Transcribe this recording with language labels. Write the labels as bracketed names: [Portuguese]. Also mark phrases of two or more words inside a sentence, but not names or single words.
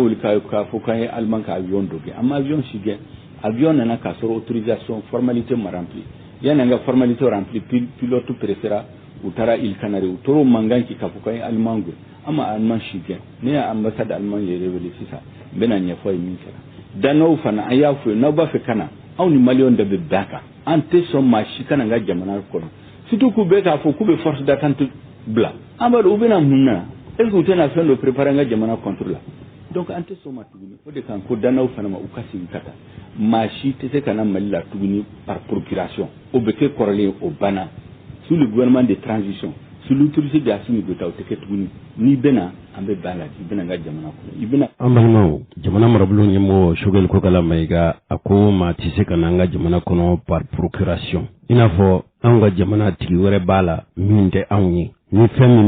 [Bambara] wuli k'a fɔ k'an ye Allemand ka avion dɔ gɛn an ma avion si gɛn avion nana k'a sɔrɔ [French] autorisation formalité [Bambara] ma rempli yanni an ka formalité rempli [French] pilote préféra [Bambara] u taara Îles Canaries u tora mankan ci k'a fɔ k'an ye Allemand gɛn an ma Allemand si gɛn ne ye [French] ambassade Allemand [Bambara] ye révélé sisan n bɛna ɲɛfɔ ye min kɛra danaw fana an y'a fɔ ye n'aw b'a fɛ ka na anw ni Maliyɛnw de bɛ bɛn a kan an tɛ sɔn maa si kana n ka jamana kɔnɔ surtout k'u bɛ k'a fɔ k'u bɛ [French] force d'attente [Bambara] bila an b'a dɔn u bɛna mun na [French] est-ce que [Bambara] u tɛna fɛn dɔ préparer an ka jamana [French] contre la [Bambara] donc an tɛ sɔn ma tuguni o de kan ko danaw fana ma u ka segin ka taa maa si tɛ se ka na Mali la tuguni [French] par procuration [Bambara] o bɛ kɛ kɔrɔlen o banna [French] sous le gouvernement de transition sous l'autorité de [Bambara] Assimi Goïta o tɛ kɛ tuguni n'i bɛna an bɛ bɛn a la i bɛna n ka jamana kɔnɔ i bɛna. an balimaw jamana marabolo ɲɛmɔgɔ Choguel Kokala Mayiga a ko maa tɛ se ka na an ka jamana kɔnɔ [French] par procuration [Bambara] i n'a fɔ an ka jamana tigi wɛrɛ b'a la min tɛ anw ye ni fɛn min